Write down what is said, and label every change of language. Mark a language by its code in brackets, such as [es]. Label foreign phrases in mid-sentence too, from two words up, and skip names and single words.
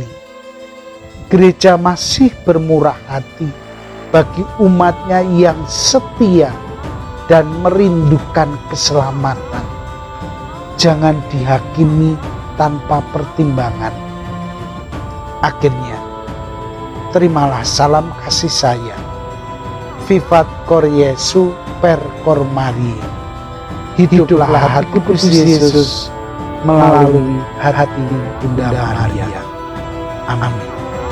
[id] Gereja masih bermurah hati bagi umatnya yang setia dan merindukan keselamatan. Jangan dihakimi tanpa pertimbangan. Akhirnya, terimalah salam kasih saya. [la] Vivat cor Jesu per cor Mariae. [id] Hiduplah hati Kristus Yesus melalui hati Bunda Maria. Amin.